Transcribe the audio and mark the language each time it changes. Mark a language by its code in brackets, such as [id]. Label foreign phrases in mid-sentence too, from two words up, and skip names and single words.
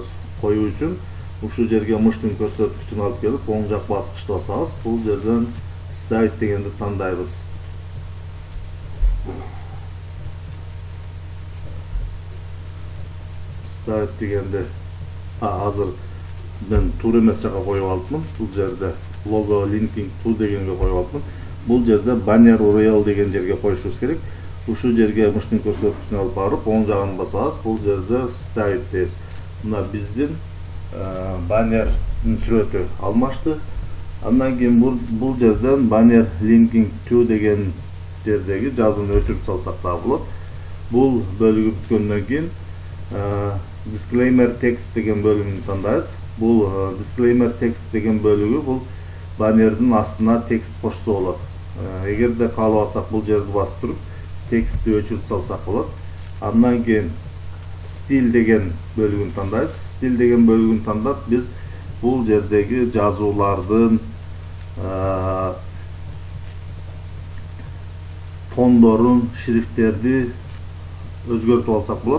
[ky] Коюу үчүн ушу жерге мыштын көрсөткүчүн алып келип, оң жак баскычты басабыз. Бул жерден ставить дегенди тандайбыз. Ставить дегенди азыр мен туура эмес жака коюп алыпмын. Бул жерде [en] logo linking to [ky] дегенге коюп алыпмын. Бул жерде [en] banner URL [ky] деген жерге коюшубуз керек. Ушу жерге мыштын көрсөткүчүн алып барып, оң жагын басабыз. Бул жерде ставить дейбиз. Мына биздин баннердин сүрөтү алмашты. Андан кийин бул жерден [en] banner linking to [ky] деген жердеги жазууну өчүрүп салсак да болот. Бул бөлүгү бүткөндөн кийин [en] disclaimer text [ky] деген бөлүгүн тандайбыз. Бул [en] disclaimer text [ky] деген бөлүгү бул баннердин астына текст кошсо болот. Эгерде каалабасак бул жерди басып туруп текстти өчүрүп салсак болот. Андан кийин стиль деген бөлүгүн тандайбыз. Стиль деген бөлүгүн тандап биз бул жердеги жазуулардын фондорун, шрифттерди өзгөртүп алсак болот.